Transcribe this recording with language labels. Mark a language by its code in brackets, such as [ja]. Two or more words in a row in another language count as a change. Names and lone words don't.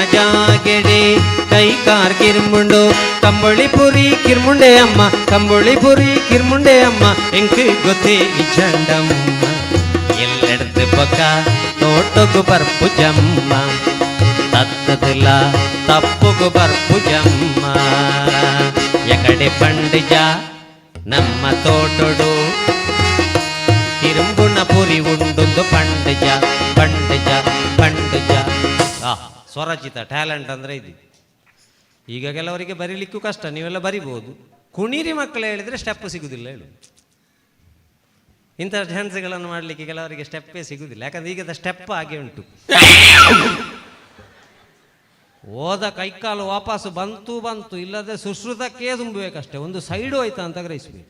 [tcy] ಜಾಗೆಡೆ ಕೈ ಕಾರ್ ಕಿರ್ಮುಂಡು, ಕಂಬಳಿ ಪುರಿ ಕಿರ್ಮುಂಡೆ ಅಮ್ಮ, ಕಂಬಳಿ ಪುರಿ ಕಿರ್ಮುಂಡೆ ಅಮ್ಮ, ಎಂಕ್ ಗೊತ್ತೇ ಈ ಚಂಡಮ್ಮ, ಎಲ್ಲೆಡ್ದು ಬೊಕ್ಕ ತೋಟಗು ಬರ್ಪು ಜಮ್ಮ, ತತ್ತದಲ ತಪ್ಪುಗು ಬರ್ಪು ಜಮ್ಮ, ಎಕಡೆ ಪಂಡಿಜ ನಮ್ಮ ತೋಟಡು ಕಿರುಂಬುನ ಪುರಿ ಉಂಡೊಂದು ಪಂಡಿಜ ಪಂಡಿಜ ಪಂಡಿಜ. [kn] ಸ್ವರಚಿತ ಟ್ಯಾಲೆಂಟ್ ಅಂದರೆ ಇದು. ಈಗ ಕೆಲವರಿಗೆ ಬರೀಲಿಕ್ಕೂ ಕಷ್ಟ, ನೀವೆಲ್ಲ ಬರಿಬೋದು. ಕುಣಿರಿ ಮಕ್ಕಳು ಹೇಳಿದರೆ ಸ್ಟೆಪ್ ಸಿಗುವುದಿಲ್ಲ ಹೇಳು. ಇಂಥ ಡ್ಯಾನ್ಸ್ಗಳನ್ನು ಮಾಡಲಿಕ್ಕೆ ಕೆಲವರಿಗೆ ಸ್ಟೆಪ್ಪೇ ಸಿಗುವುದಿಲ್ಲ, ಯಾಕಂದ್ರೆ ಈಗದ ಸ್ಟೆಪ್ ಹಾಗೆ ಉಂಟು. ಹೋದ ಕೈಕಾಲು ವಾಪಸ್ಸು ಬಂತು ಇಲ್ಲದೆ ಸುಶ್ರುತಕ್ಕೆ ತುಂಬಬೇಕಷ್ಟೇ, ಒಂದು ಸೈಡು ಹೋಯ್ತಾ ಅಂತ ಗ್ರಹಿಸ್ಬೇಕು.